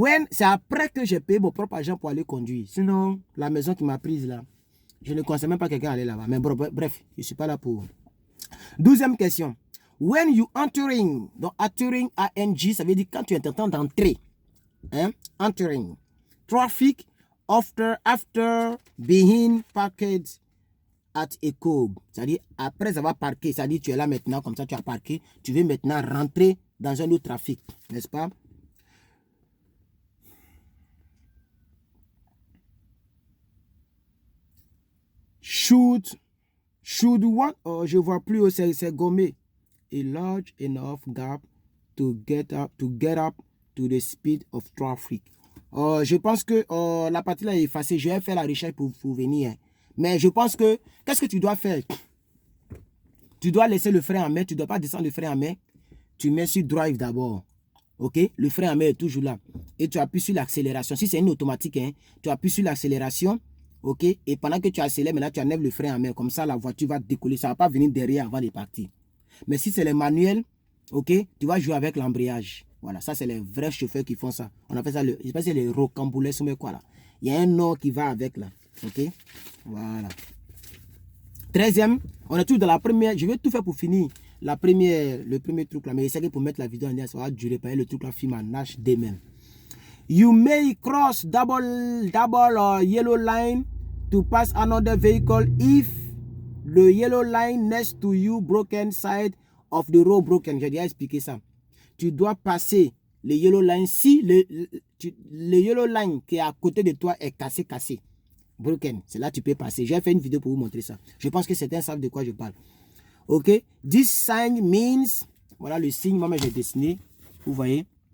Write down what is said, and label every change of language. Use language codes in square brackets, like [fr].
[fr] C'est après que j'ai payé mon propre argent pour aller conduire. Sinon, la maison qui m'a prise, là, je ne conseille même pas quelqu'un aller là-bas. Mais bref, je ne suis pas là pour... 12e question. [en] When you entering, [fr] donc entering, A-N-G, ça veut dire quand tu es en train d'entrer. Hein? Entering. [en] Traffic after being parked at a curb. [fr] C'est-à-dire, après avoir parqué, c'est-à-dire tu es là maintenant, comme ça tu as parqué, tu veux maintenant rentrer dans un autre trafic, n'est-ce pas? [en] Should what? [fr] Oh, je vois plus, c'est gommé. [en] A large enough gap to get up to the speed of traffic. [fr] Je pense que la partie là est effacée. Je vais faire la recherche pour venir. Mais je pense que, qu'est-ce que tu dois faire? Tu dois laisser le frein en main. Tu ne dois pas descendre le frein en main. Tu mets sur drive d'abord. Ok? Le frein en main est toujours là. Et tu appuies sur l'accélération. Si c'est une automatique, hein, tu appuies sur l'accélération. Ok? Et pendant que tu accélères, maintenant tu enlèves le frein en main. Comme ça, la voiture va décoller. Ça ne va pas venir derrière avant de partir. Mais si c'est les manuels, ok, tu vas jouer avec l'embrayage. Voilà, ça c'est les vrais chauffeurs qui font ça. On appelle ça, je ne sais pas si c'est les rocamboules ou quoi là. Il y a un nom qui va avec là. Ok, voilà. 13e, on est tous dans la première. Je vais tout faire pour finir. Le premier truc là. Mais essayez pour mettre la vidéo en lien, ça va durer. Le truc là, film en HD même. [en] You may cross double yellow line to pass another vehicle if the yellow line next to you broken side of the road broken. [fr] J'ai déjà expliqué ça. Tu dois passer le yellow line si le yellow line qui est à côté de toi est cassé. Broken. C'est là que tu peux passer. J'ai fait une vidéo pour vous montrer ça. Je pense que certains savent de quoi je parle. Ok. [en] This sign means. [fr] Voilà le signe. Moi, j'ai dessiné. Vous voyez.